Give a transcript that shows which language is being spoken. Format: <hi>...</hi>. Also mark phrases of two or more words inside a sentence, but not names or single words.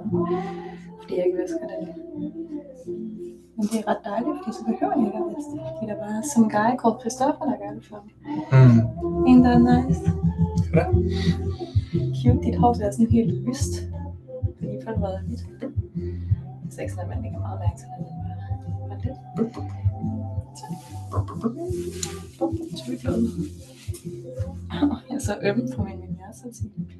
<da>Fordi jeg ikke vasker det. Men det er ret dejligt, fordi så behøver jeg ikke at vaske det. Fordi der er bare</da> <en>some guy called</en> <da>Christopher, der gør det for mig.</da> <en>Ain't that nice?</en> <da>Ja. Cute, dit hår er sådan helt lyst. Fordi folk var lidt. Så ikke sådan, at man lægger meget mærke til det. Men lidt. Jeg er så øm på min miljøsatik.</da>